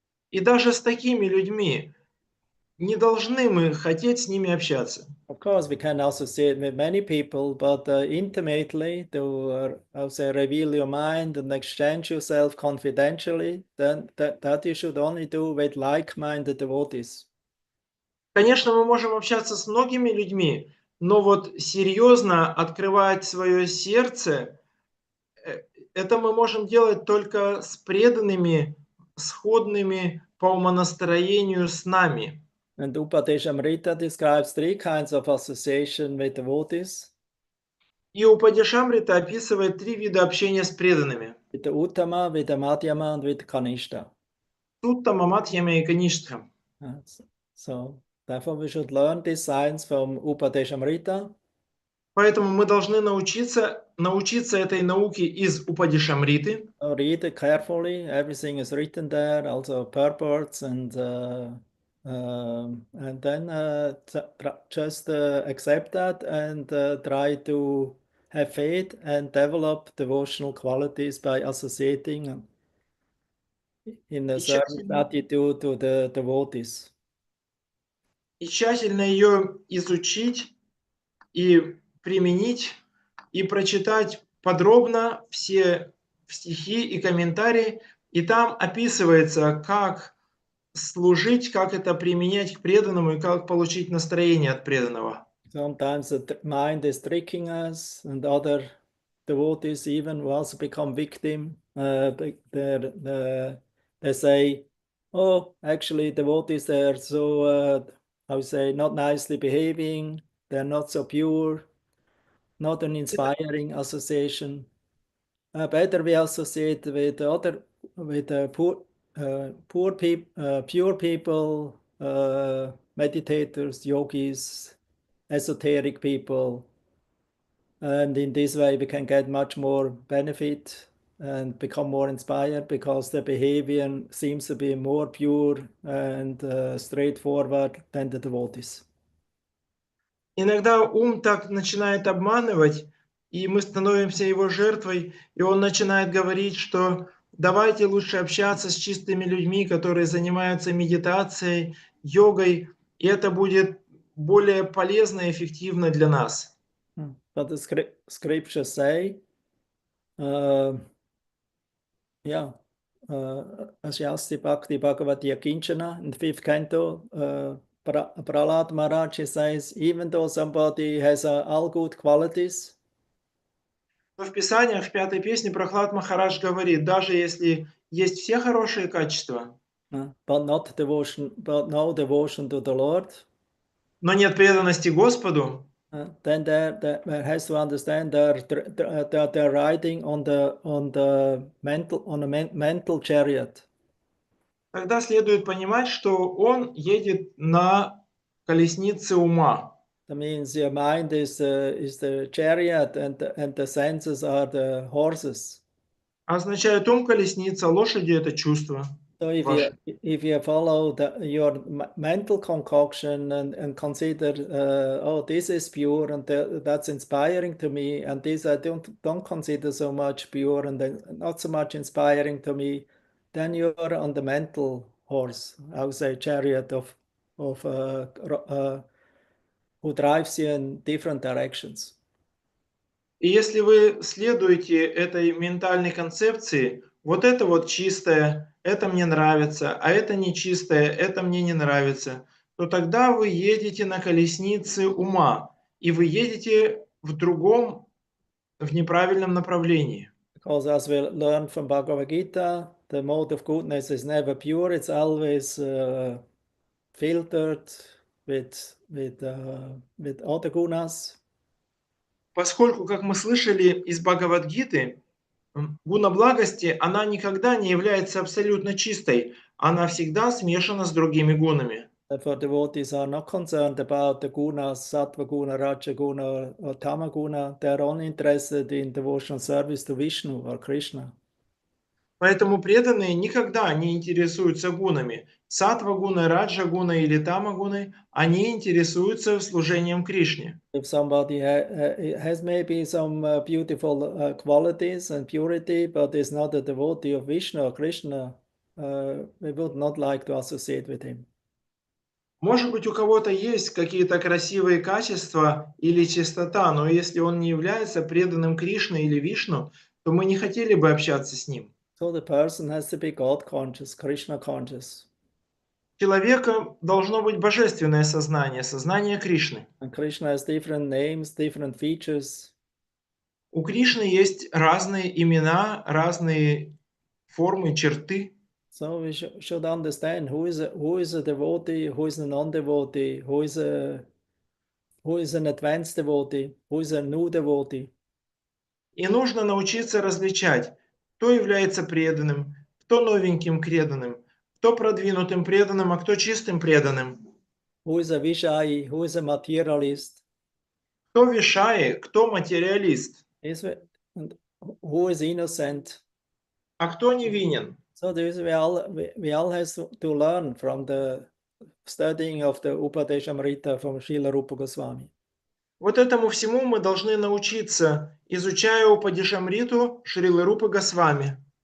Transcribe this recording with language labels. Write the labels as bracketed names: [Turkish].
[Russian] И даже с такими людьми не должны мы хотеть с ними общаться. [English] Of course, we can associate with many people, but intimately to reveal your mind and exchange yourself confidentially, then that you should only do with like-minded devotees. [Russian] Конечно, мы можем общаться с многими людьми, но вот серьезно открывать свое сердце, это мы можем делать только с преданными, сходными по умонастроению с нами. [English] And Upadeshamrita describes three kinds of association with devotees. [Russian] И Упадешамрита описывает 3 вида общения с преданными. [English] With the Uttama, with the Madhyama, and with the Kanishta. [Russian] Суттама, Мадхьяма и Каништха. [English] So therefore we should learn this science from Upadeshamrita. [Russian] Поэтому мы должны научиться этой науке из Упадешамриты. [English] Read it carefully. Everything is written there, also purports, and then just accept that and try to have faith and develop devotional qualities by associating in a certain attitude to the devotees. [Russian] И тщательно ее изучить и применить, и прочитать подробно все стихи и комментарии, и там описывается, как служить, как это применять к преданному и как получить настроение от преданного. [English] Sometimes the mind is tricking us, and other devotees even who also become victim. They say, "Oh, actually, devotees they're so how you say not nicely behaving. They're not so pure, not an inspiring association. Better we associate with pure people, meditators, yogis, esoteric people, and in this way we can get much more benefit and become more inspired because the behavior seems to be more pure and straightforward than the devotees." [Russian] Иногда ум так начинает обманывать, и мы становимся его жертвой, и он начинает говорить, что давайте лучше общаться с чистыми людьми, которые занимаются медитацией, йогой, и это будет более полезно и эффективно для нас. [English] But the scriptures say, [Sanskrit] Shasti Bhakti Bhagavati Akinchana, [English] in the 5th canto, Prahlad Maharaj says, even though somebody has all good qualities, [Russian] Но в Писаниях, в 5-й песне Прохлад Махарадж говорит, даже если есть все хорошие качества, [English] but no devotion to the Lord, [Russian] но нет преданности Господу, [English] then there has to understand they're riding on the mental chariot. [Russian] тогда следует понимать, что он едет на колеснице ума. [English] That means your mind is the chariot and the senses are the horses. [Russian] Означает ум колесница, лошади это чувства. [English] So if you follow your mental concoction and consider, oh, this is pure and that's inspiring to me, and this I don't consider so much pure and not so much inspiring to me, then you're on the mental horse, I would say chariot of who drives you in different directions. [Russian] И если вы следуете этой ментальной концепции, вот это вот чистое, это мне нравится, а это нечистое, это мне не нравится, то тогда вы едете на колеснице ума, и вы едете в другом, в неправильном направлении. [English] Because as we learn from Bhagavad Gita, the mode of goodness is never pure, it's always filtered with other gunas. [Russian] Поскольку, как мы слышали из Бхагавад-гиты, гуна благости, она никогда не является абсолютно чистой, она всегда смешана с другими гунами. [English] Therefore, devotees are not concerned about the gunas, sattva guna, raja guna, or tama guna. They are only interested in devotional service to Vishnu or Krishna. [Russian] Поэтому преданные никогда не интересуются гунами. Сатва гуной, раджа гуной или тама гуной, они интересуются служением Кришне. [English] If somebody has maybe some beautiful qualities and purity, but is not a devotee of Vishnu or Krishna, we would not like to associate with him. [Russian] Может быть, у кого-то есть какие-то красивые качества или чистота, но если он не является преданным Кришне или Вишну, то мы не хотели бы общаться с ним. [English] So the person has to be God conscious, Krishna conscious. [Russian] Человека должно быть божественное сознание, сознание Кришны. [English] And Krishna has different names, different features. [Russian] У Кришны есть разные имена, разные формы, черты. [English] So we should understand who is a devotee, who is a non-devotee, who is an advanced devotee, who is a new devotee. [Russian] И нужно научиться различать, кто является преданным, кто новеньким преданным, кто продвинутым преданным, а кто чистым преданным. [English] Who is a Vishayi, who is a materialist. [Russian] Кто вишаи, кто материалист, [English] Who is innocent. [Russian] а кто невинен. [English] So this we all have to learn from the studying of the Upadeshamrita from Srila Rupa Goswami. [Russian] Вот этому всему мы должны научиться, изучая Упадешамриту Шрилы Рупы Госвами.